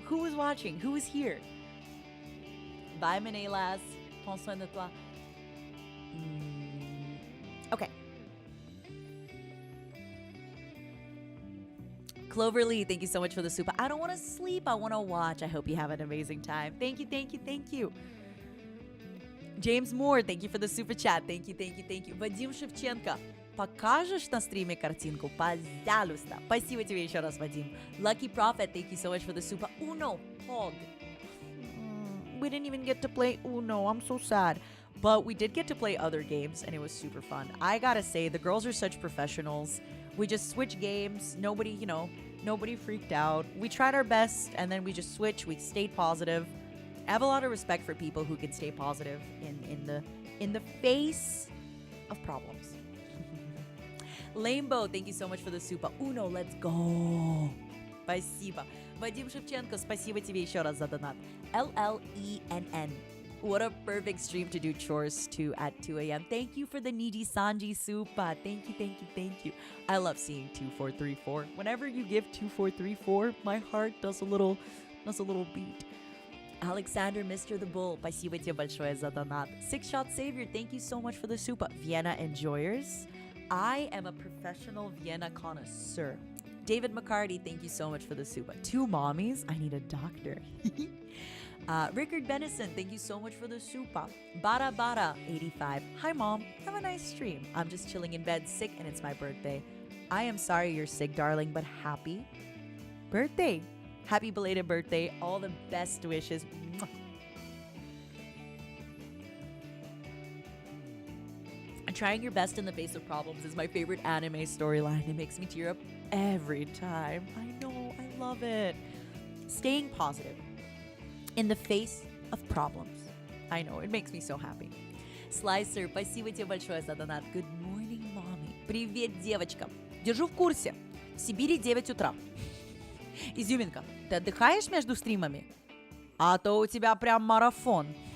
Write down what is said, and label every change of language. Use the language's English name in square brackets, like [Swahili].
[English] Who was watching? Who was here? Bye, Menelas. [French] Prends soin de toi. [English] Okay. Cloverly, thank you so much for the super. I don't want to sleep. I want to watch. I hope you have an amazing time. Thank you. James Moore, thank you for the super chat. Thank you. [Russian] Vadim Shevchenko, покажешь на стриме картинку? Пожалуйста. Спасибо тебе еще раз, Vadim. [English] Lucky Prophet, thank you so much for the super. Uno, Hog. We didn't even get to play Uno. I'm so sad. But we did get to play other games, and it was super fun. I gotta say, the girls are such professionals. We just switched games. Nobody freaked out. We tried our best, and then we just switched. We stayed positive. I have a lot of respect for people who can stay positive in the face of problems. Lambo, thank you so much for the super. Uno, let's go. [Russian] Спасибо. Вадим Шевченко, спасибо тебе еще раз за донат. [English] LLENN. What a perfect stream to do chores to at 2 a.m. Thank you for the NIJISANJI Supa. Thank you. I love seeing 2434. Whenever you give 2434, my heart does a little beat. Alexander, Mr. [Russian] the Bull, спасибо тебе большое за донат. [English] Six Shot Savior, thank you so much for the Supa. Vienna Enjoyers. I am a professional Vienna connoisseur. David McCarty, thank you so much for the Supa. Two mommies, I need a doctor. Rickard Benison, thank you so much for the Supa. Bara 85. Hi mom, have a nice stream. I'm just chilling in bed sick and it's my birthday. I am sorry you're sick, darling, but happy birthday. Happy belated birthday. All the best wishes. Mwah. Trying your best in the face of problems is my favorite anime storyline. It makes me tear up every time. I know, I love it. Staying positive in the face of problems. I know, it makes me so happy. [Russian] Slicer, спасибо тебе большое за донат. [English] Good morning, mommy. [Russian] Привет, девочка. Держу в курсе. В Сибири 9 утра. Изюминка, ты отдыхаешь между стримами? А то у тебя прям марафон.